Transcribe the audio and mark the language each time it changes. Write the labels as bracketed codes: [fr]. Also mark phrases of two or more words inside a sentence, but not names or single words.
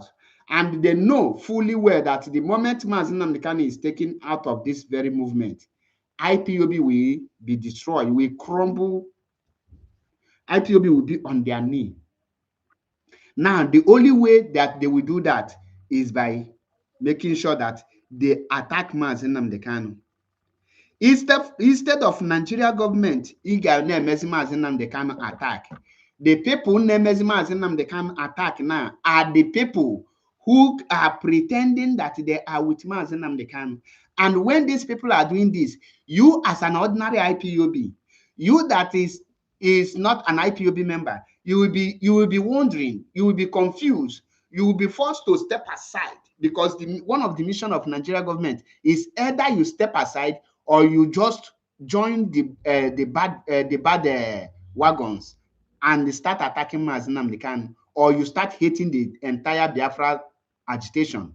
[en] And they know fully well that the moment Mazi Nnamdi Kanu is taken out of this very movement, IPOB will be destroyed, will crumble. IPOB will be on their knee. Now, the only way that they will do that is by making sure that they attack Mazi Nnamdi Kanu. Instead of Nigeria government, Mazi Nnamdi Kanu attack. The people Mazi Nnamdi Kanu attack now are the people who are pretending that they are with Mazi Nnamdi Kanu. And when these people are doing this, you as an ordinary IPOB, you that is not an IPOB member, you will be wondering, you will be confused, you will be forced to step aside, because one of the mission of Nigeria government is either you step aside or you just join the bad wagons and start attacking Mazi Nnamdi Kanu, or you start hating the entire Biafra agitation.